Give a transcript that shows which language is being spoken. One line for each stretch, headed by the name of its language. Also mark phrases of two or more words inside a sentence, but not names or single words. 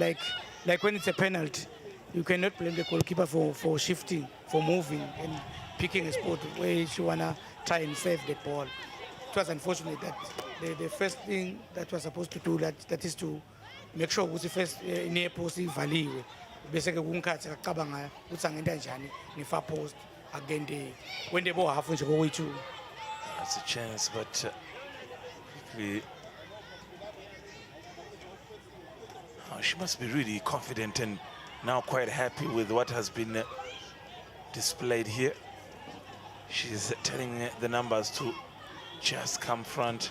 English: Like when it's a penalty, you cannot blame the goalkeeper for shifting, for moving and picking a spot where she wanna try and save the ball. It was unfortunate that the first thing that was supposed to do that is to make sure
Zulu: ukuthi first near post ivaliwe bese ke kunkhathi akacabanga ukuthi angenta njani nge-far post
English: again when they go half
Zulu: nje kokwethu.
English: That's a chance, but she must be really confident and now quite happy with what has been displayed here. She's telling the numbers to just come front.